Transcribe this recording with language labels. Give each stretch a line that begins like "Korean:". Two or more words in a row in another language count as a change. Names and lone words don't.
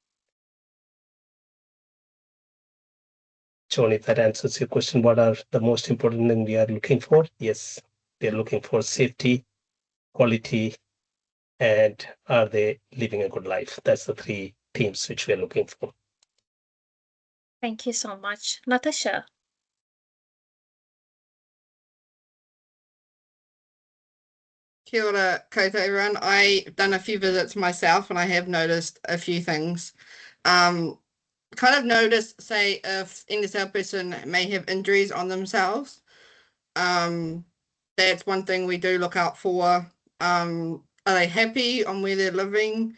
English: John, if that answers your question, what are the most important things we are looking for? Yes, they're looking for safety, quality, and are they living a good life? That's the three themes which we are looking for. Thank you so much. Natasha.
Māori: Kia ora koutou everyone.
English: I've done a few visits myself and I have noticed a few things. Kind of noticed, say, if any disabled person may have injuries on themselves. That's one thing we do look out for. Are they happy on where they're living?